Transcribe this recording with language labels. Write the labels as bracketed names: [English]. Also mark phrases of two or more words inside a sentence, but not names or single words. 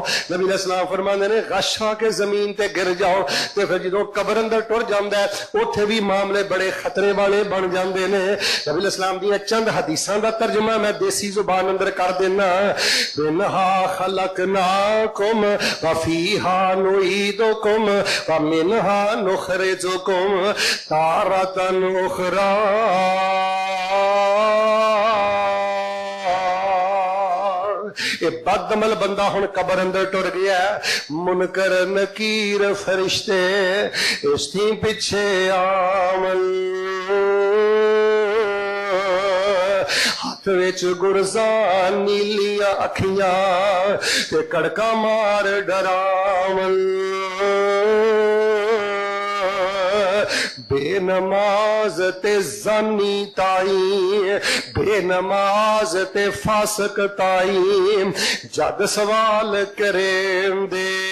[Punjabi] نبی [Arabic] علیہ السلام [Punjabi] فرماندے نے غش کھا کے زمین تے گر جاؤ تے پھر جدوں قبر اندر ٹر جاندا ہے اوتھے بھی معاملے بڑے خطرے والے بن جاندے نے۔ نبی [Arabic] علیہ السلام [Punjabi] دیاں چند حدیثاں دا ترجمہ میں دیسی زبان اندر کر دینا۔ [Arabic] منہا خلقناکم وفیہا نعیدکم ومنہا نخرجکم تارۃ اخری۔ [Saraiki] یہ بد عمل بندہ ہن قبر اندر ٹر گیا ہے، منکر نکیر فرشتے اس تھی پیچھے آمن، ہاتھ وچ گرزاں نیلیاں اکھیاں تے کڑکا مار ڈراون، بے نماز تے زانی تائی، بے نماز تے فاسق تائی جد سوال کریں دے،